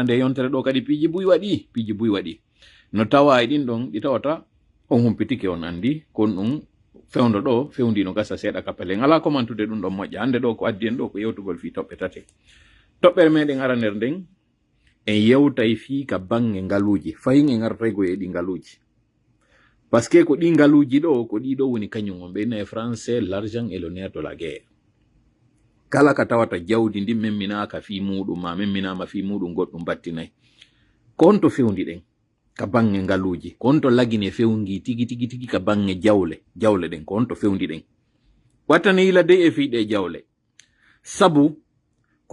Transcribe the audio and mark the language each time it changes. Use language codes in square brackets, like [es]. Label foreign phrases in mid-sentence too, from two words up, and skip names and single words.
[ff] nde yontere ɗo kadi piiji buy waɗi no tawa e ɗin ɗon ɗi tawata on humpitike on andi kon ɗum fewndo ɗo fewndino gasa seeɗa kappelen ala komantude ɗum ɗon moƴƴa hande ɗo ko addi en ɗo ko yewtugol fi toɓɓe tate toɓɓere meɗen ara nder nden en yewtay fi ka bange ngaluji fayin en artaygo e ɗi ngaluji [fr] par ce que [ff] ko ɗi ngaluji ɗo ko ɗiɗo woni kañum on ɓeyna e [fr] français l'argent et le nerf de la guerre [ff] kala ka tawata jawdi ndi memminaka fi muɗum ma memminama fi muɗum goɗɗum battinayi kon to fewndi ɗen ka bange ngaluji kon to lagine fewngi tigi ka bange jawle ɗen kon to fewndi ɗen wattane yila dey e fiɗe jawle sabu ko